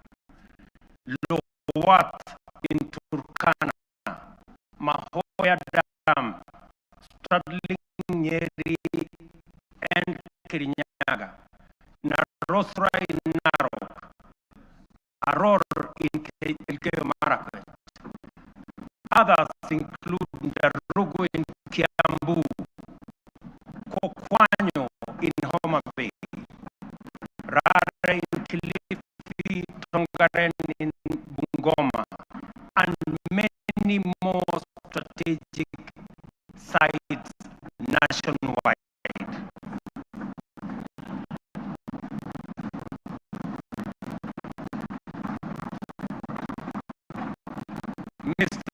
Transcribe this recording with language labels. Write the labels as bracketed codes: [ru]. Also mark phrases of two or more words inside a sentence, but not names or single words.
[en] Lowat in Turkana, Mahoya Dam, straddling Nyeri and Kirinyaga, Narosra in Narok, Aror in Elgeyo Marakwet. Others include Ndarugu in Kiambu, Kokwanyo in Homa Bay, Rare in Kilifi, Tongaren in Bungoma, and many more strategic sites nationwide. Mr.